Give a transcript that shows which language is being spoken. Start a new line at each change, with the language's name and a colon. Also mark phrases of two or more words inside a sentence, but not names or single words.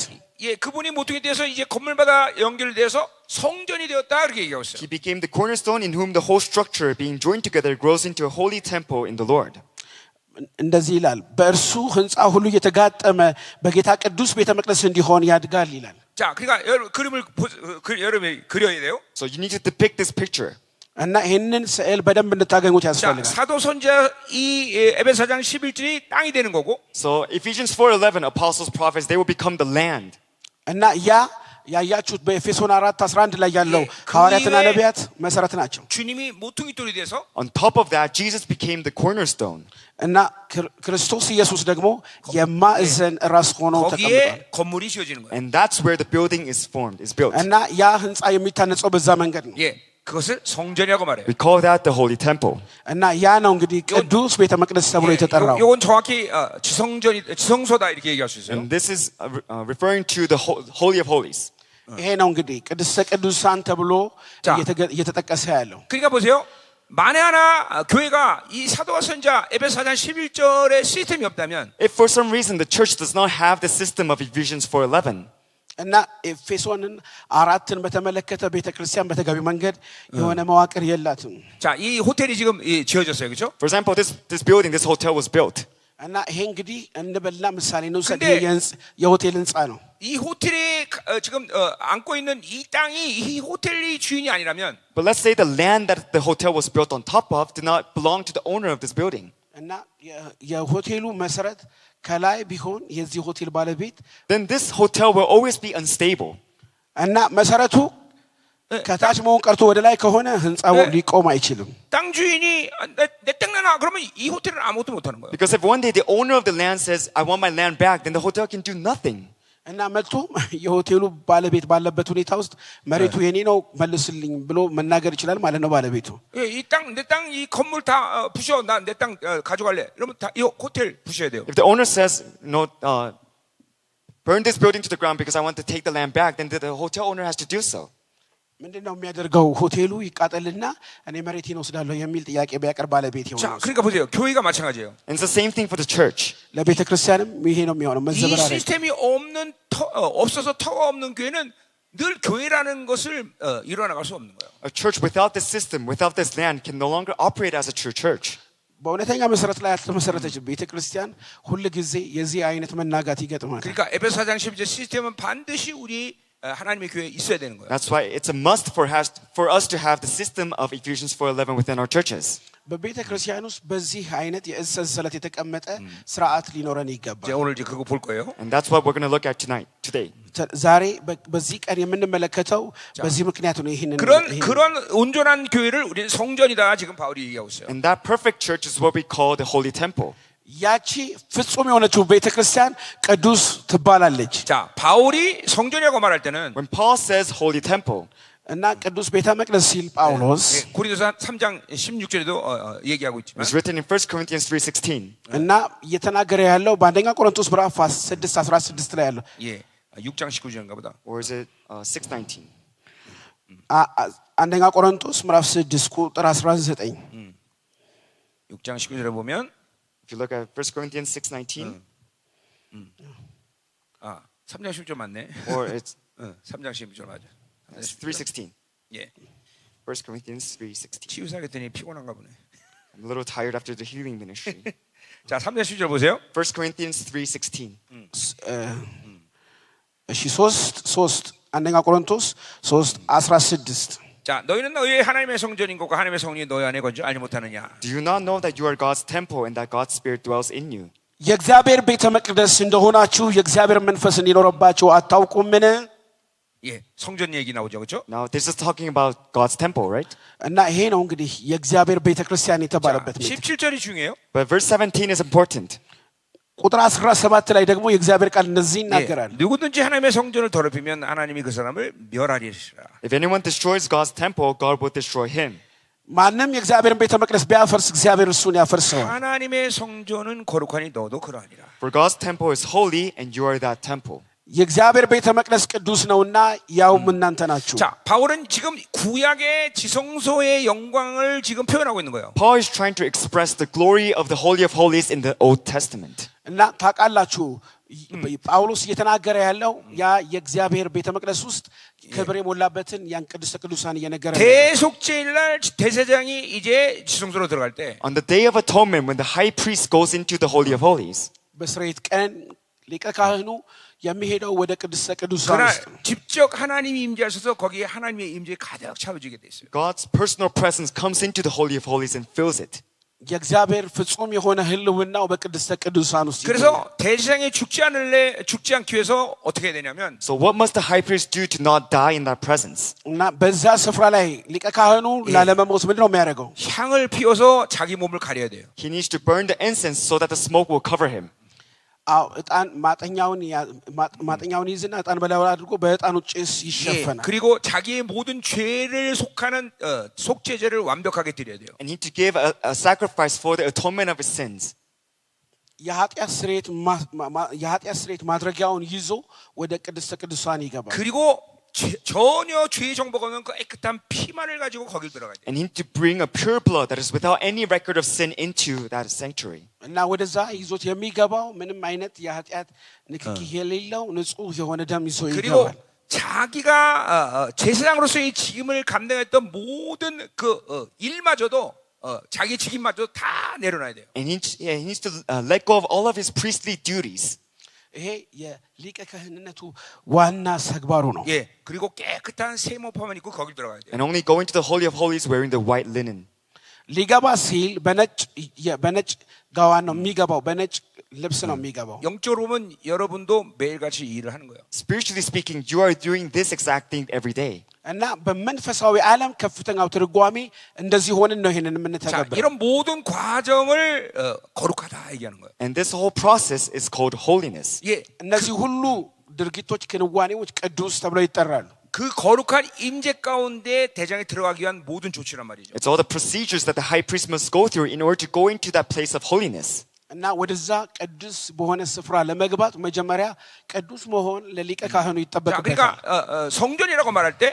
Korean: 예, 그분이 모퉁이 되어서 이제 건물마다 연결돼서 성전이 되었다 이렇게 얘기하고 있어요.
English: He became the cornerstone in whom the whole structure being joined together grows into a holy temple in the Lord.
Amharic: እንደዚህ ይላል በእርሱ ህንጻ ሁሉ እየተጋጠመ በጌታ ቅዱስ ቤተ መቅደስ እንዲሆን ያድጋል ይላል
Korean: 자, 그러니까 그림을 여러분이 그려야 돼요.
English: So you need to depict this picture.
Amharic: እና ይህንን ስዕል በደንብ እንድታገኙት
Korean: 자,
Amharic: ያስፈልጋል
Korean: 사도 선자 이 에베소 4장 11절이 땅이 되는 거고
English: So Ephesians 4:11, apostles, prophets, they will become the land.
Amharic: እና ያያችሁት በኤፌሶን 4:11 ላይ ያለው ሐዋርያትና ነቢያት መሰረት ናቸው
Korean: 주님이 모퉁이 돌이 돼서
English: On top of that, Jesus became the cornerstone.
Amharic: እና ክርስቶስ ኢየሱስ ደግሞ የማዕዘን ራስ ሆኖ ተቀምጧል
Korean: 거기에 건물이 지어지는 거예요.
English: And that's where the building is formed, is built.
Amharic: እና ያ ህንጻ የሚታነጸው በዛ መንገድ ነው
Korean: 예, 그것을 성전이라고 말해요.
English: We call that the holy temple.
Amharic: እና ያ ነው እንግዲህ ቅዱስ ቤተ መቅደስ ተብሎ የተጠራው
Korean: 이건 정확히 지성소다 이렇게 얘기할 수 있어요.
English: And this is referring to the holy of holies.
Amharic: ይሄ ነው እንግዲህ ቅድስተ ቅዱሳን ተብሎ እየተጠቀሰ ያለው
Korean: 그러니까 보세요. 만에 하나 교회가 이 사도와 선자 에베소 4장 11절의 시스템이 없다면
English: If for some reason the church does not have the system of Ephesians 4:11,
Amharic: እና ኤፌሶንን 4ን በተመለከተ ቤተክርስቲያን በተገቢ መንገድ የሆነ መዋቅር የላትም
Korean: 자, 이 호텔이 지금 지어졌어요. 그렇죠?
English: for example, this building, this hotel was built.
Amharic: እና ይሄ እንግዲህ እንበልና ምሳሌ ነው
Korean: 근데
Amharic: የሆቴል ህንጻ ነው
Korean: 이 호텔에 지금 안고 있는 이 땅이 이 호텔이 주인이 아니라면
English: But let's say the land that the hotel was built on top of did not belong to the owner of this building.
Amharic: እና የሆቴሉ መሰረት ከላይ ቢሆን የዚህ ሆቴል ባለቤት
English: Then this hotel will always be unstable.
Amharic: እና መሰረቱ ከታች መሆን ቀርቶ ወደ ላይ ከሆነ ህንጻው ሊቆም አይችልም
Korean: 땅 주인이 내 땅 내놔 그러면 이 호텔은 아무것도 못 하는 거예요.
English: Because if one day the owner of the land says, I want my land back, then the hotel can do nothing.
Amharic: እና መጥቶ የሆቴሉ ባለቤት ባለበት ሁኔታ ውስጥ መሬቱ የኔ ነው መልስልኝ ብሎ መናገር ይችላል ማለት ነው ባለቤቱ
Korean: 이 땅 내 땅 이 건물 다 부셔 나 내 땅 가져갈래 이러면 다 이 호텔 부셔야 돼요.
English: If the owner says, no, burn this building to the ground because I want to take the land back, then the hotel owner has to do so.
Amharic: ምንድነው የሚያደርገው ሆቴሉ ይቃጠልና እኔ መሬቴን ወስዳለሁ የሚል ጥያቄ ቢያቀርብ ባለቤት
Korean: 자,
Amharic: ይሆናል
Korean: 그러니까 보세요. 교회가 마찬가지예요.
English: And it's the same thing for the church.
Amharic: ለቤተ ክርስቲያንም ይሄ ነው የሚሆነው
Korean: 이
Amharic: መዘበራረቅ
Korean: 시스템이 없어서 터가 없는 교회는 늘 교회라는 것을 이뤄 나갈 수 없는 거예요.
English: A church without this system, without this land, can no longer operate as a true church.
Amharic: በእውነተኛ መሰረት ላይ ያልተመሰረተች ቤተ ክርስቲያን ሁል ጊዜ የዚህ አይነት መናጋት ይገጥማል
Korean: 그러니까 에베소 4장 11절 시스템은 반드시 우리 하나님의 교회에 있어야 되는 거예요.
English: That's why it's a must for us to have the system of Ephesians 4:11 within our churches.
Amharic: በቤተ ክርስቲያን ውስጥ በዚህ አይነት የእዝ ሰንሰለት የተቀመጠ ስርዓት ሊኖረን ይገባል።
Korean: 이제 오늘 이제 그거 볼 거예요.
English: And that's what we're going to look at today.
Amharic: ዛሬ በዚህ ቀን የምንመለከተው በዚህ ምክንያት ነው። ይሄንን
Korean: 그런 온전한 교회를 우리는 성전이다 지금 바울이 얘기하고 있어요.
English: And that perfect church is what we call the Holy Temple.
Amharic: ያቺ ፍጹም የሆነችው ቤተ ክርስቲያን ቅዱስ ትባላለች።
Korean: 자, 바울이 성전이라고 말할 때는
English: When Paul says Holy Temple,
Amharic: እና ቅዱስ ቤተ መቅደስ ሲል ጳውሎስ
Korean: 고린도서 3장 16절에도 얘기하고 있지만
English: it's written in 1 Corinthians 3:16.
Amharic: እና እየተናገረ ያለው በአንደኛ ቆሮንቶስ ምዕራፍ 6:16 ላይ ያለው
Korean: 예, 6장 19절인가 보다.
English: Or is it 6:19?
Amharic: አንደኛ ቆሮንቶስ ምዕራፍ 6 ቁጥር 19
Korean: 6장 19절에 보면
English: If you look at 1 Corinthians 6:19,
Korean: 3장 10절 맞네.
English: or it's
Korean: 3장 10절 맞아.
English: 3:16.
Korean: 예.
English: 1 Corinthians 3:16.
Korean: 치유사겠더니 피곤한가 보네.
English: I'm a little tired after the healing ministry.
Korean: 자, 3장 10절 보세요.
English: 1 Corinthians 3:16.
Amharic: እሺ 3 አንደኛ ቆሮንቶስ 3:16
Korean: 자, 너희는 너희의 하나님의 성전인 것과 하나님의 성령이 너희 안에 건지 알지 못하느냐?
English: Do you not know that you are God's temple and that God's Spirit dwells in you?
Amharic: የእግዚአብሔር ቤተ መቅደስ እንደሆናችሁ የእግዚአብሔር መንፈስ እንዲኖርባችሁ አታውቁምን?
Korean: 예, 성전 얘기 나오죠, 그렇죠?
English: Now this is talking about God's temple, right?
Amharic: እና ይሄ ነው እንግዲህ የእግዚአብሔር ቤተ ክርስቲያን የተባለበት
Korean: 자,
Amharic: ምክንያት።
Korean: 17절이 중요해요.
English: But verse 17 is important.
Amharic: ቁጥር 17 ላይ ደግሞ የእግዚአብሔር ቃል እንደዚህ ይናገራል።
Korean: 누구든지 하나님의 성전을 더럽히면 하나님이 그 사람을 멸하리라.
English: If anyone destroys God's temple, God will destroy him.
Amharic: ማንም የእግዚአብሔርን ቤተ መቅደስ ቢያፈርስ እግዚአብሔር እሱን ያፈርሰዋል።
Korean: 하나님의 성전은 거룩하니 너도 그러하니라.
English: For God's temple is holy and you are that temple.
Amharic: የእግዚአብሔር ቤተ መቅደስ ቅዱስ ነውና ያውም እናንተ ናችሁ።
Korean: 자, 바울은 지금 구약의 지성소의 영광을 지금 표현하고 있는 거예요.
English: Paul is trying to express the glory of the Holy of Holies in the Old Testament.
Amharic: እና ታውቃላችሁ ጳውሎስ እየተናገረ ያለው ያ የእግዚአብሔር ቤተ መቅደስ ውስጥ ክብር የሞላበትን ያን ቅድስተ ቅዱሳን እየነገረ ነው።
Korean: 대속죄일 날 대제사장이 이제 지성소로 들어갈 때
English: On the Day of Atonement, when the high priest goes into the Holy of Holies,
Amharic: በስርየት ቀን ሊቀ ካህኑ የሚሄደው ወደ ቅድስተ ቅዱሳን
Korean: 그러나
Amharic: ውስጥ
Korean: 직접 하나님이 임재하셔서 거기에 하나님의 임재 가득 차워지게 돼 있어요.
English: God's personal presence comes into the Holy of Holies and fills it.
Amharic: የእግዚአብሔር ፍጹም የሆነ ህልውናው በቅድስተ ቅዱሳን ውስጥ ይገኛል።
Korean: 그래서 대제사장이 죽지 않기 위해서 어떻게 해야 되냐면
English: So what must the high priest do to not die in that presence?
Amharic: እና በዛ ስፍራ ላይ ሊቀ ካህኑ ላለመሞት ምንድን ነው የሚያደርገው?
Korean: 향을 피워서 자기 몸을 가려야 돼요.
English: He needs to burn the incense so that the smoke will cover him.
Amharic: አዎ እጣን ማጠኛውን ይዝና እጣን በላዩ ላይ 아ድርጎ በእጣኑ ጭስ ይሸፈናል።
Korean: 그리고 자기의 모든 죄를 속하는 속죄제를 완벽하게 드려야 돼요.
English: And he need to give a sacrifice for the atonement of his sins.
Amharic: የኃጢአት ስርየት ማድረጊያውን ይዞ ወደ ቅድስተ ቅዱሳን ይገባል።
Korean: 그리고 전혀 죄의 정보가 없는 그 깨끗한 피만을 가지고 거길 들어가야 돼요.
English: And he need to bring a pure blood that is without any record of sin into that sanctuary.
Amharic: እና ወደዛ ይዞት የሚገባው ምንም አይነት የኃጢአት ንክኪ የሌለው ንጹህ የሆነ ደም ይዞ
Korean: 그리고
Amharic: ይገባል።
Korean: 자기가 제사장으로서의 직임을 감당했던 모든 그 일마저도 자기 직임마저도 다 내려놔야 돼요.
English: And he needs to let go of all of his priestly duties.
Amharic: ይሄ የሊቀ ካህንነቱ ዋና ተግባሩ ነው።
Korean: 예, 그리고 깨끗한 세모파만 입고 거길 들어가야 돼요.
English: And only go into the Holy of Holies wearing the white linen.
Amharic: ሊገባ ሲል በነጭ ጋዋን ነው የሚገባው፣ በነጭ ልብስ ነው የሚገባው።
Korean: 영적으로 보면 여러분도 매일같이 일을 하는 거예요.
English: Spiritually speaking, you are doing this exact thing every day.
Amharic: እና በመንፈሳዊ ዓለም ከፍተኛው ትርጓሜ እንደዚህ ሆነን ነው ይሄንን
Korean: 자,
Amharic: የምንተገብረው።
Korean: 이런 모든 과정을 거룩하다 얘기하는 거예요.
English: And this whole process is called holiness.
Korean: 예,
Amharic: እነዚህ ሁሉ ድርጊቶች፣ ክንዋኔዎች ቅዱስ ተብለው ይጠራሉ።
Korean: 그 거룩한 임재 가운데 대장에 들어가기 위한 모든 조치란 말이죠.
English: It's all the procedures that the high priest must go through in order to go into that place of holiness.
Amharic: እና ወደዛ ቅዱስ በሆነ ስፍራ ለመግባት መጀመሪያ ቅዱስ መሆን ለሊቀ ካህኑ
Korean: 자,
Amharic: ይጠበቅበታል።
Korean: 그러니까 성전이라고 말할 때